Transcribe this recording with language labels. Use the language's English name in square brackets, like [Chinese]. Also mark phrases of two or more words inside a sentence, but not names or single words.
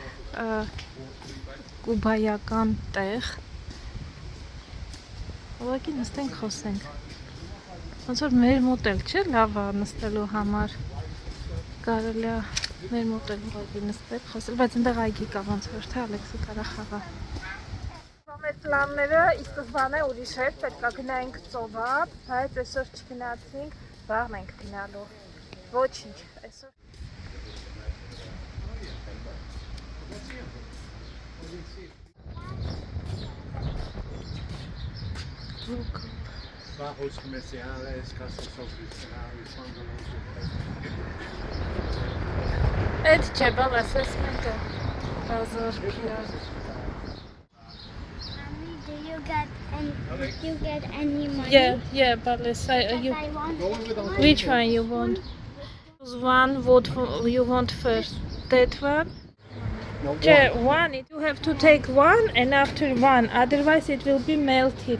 [Armenian] կուբայական տեղ, ուղղակի նստենք խոսենք, ոնց որ մեր մոտ էլ չէ լավ է նստելու համար, կարելի է մեր մոտ էլ ուղղակի նստել, խոսել, բայց այնտեղ այգի կա ոնց որ թե Ալեքսը կարա խաղա։ Մեր պլանները ի սկզբանե ուրիշ էր, պետք է գնայինք ծովափ, բայց այսօր չգնացինք, վաղն ենք գնալու, ոչինչ, այսօր [Spanish] Bajos comerciales, casas oficiales, [Armenian] Այդ չէ, բալ ասեսմենտը, բազար պիար։ [English] Do you get any money? Yeah, but let's say you. I want Which one you want? One, what you want first? That one? One. You have to take one and after one, otherwise it will be melted.